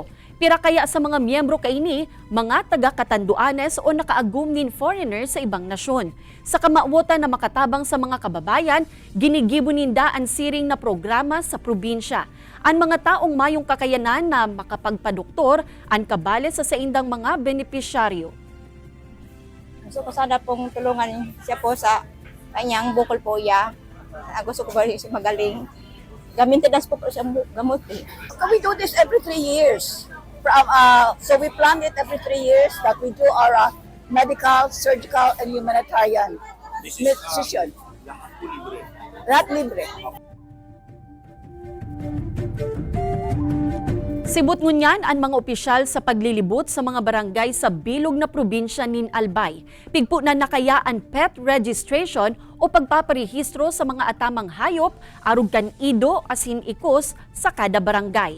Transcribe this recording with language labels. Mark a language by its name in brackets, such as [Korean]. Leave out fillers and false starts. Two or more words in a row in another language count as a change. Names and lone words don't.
[Bikol] Pira kaya sa mga miyembro kaini, mga taga Catanduanes o nakaagum nin foreigner sa ibang nasyon. Sa kamawota na makatabang sa mga kababayan, ginigibo ninda ang siring na programa sa probinsya. Ang mga taong mayong kakayanan na makapagpadoktor, ang kabale sa saindang mga benepisyaryo. [Filipino] Gusto ko sana pong tulungan siya po sa kanyang bukol po ya. Gusto ko ba siya magaling. Gamitin po siya gamot eh. [English] We do this every 3 years. So we plan it every 3 years that we do our medical, surgical, and humanitarian session. [Filipino] Lahat libre. [Bikol] Sibot ngunyan ang mga opisyal sa paglilibot sa mga barangay sa bilog na probinsya nin Albay. Pigpo na nakaya ang [English] pet registration [Bikol] o pagpaparehistro sa mga atamang hayop arug kan ido asin ikos sa kada barangay.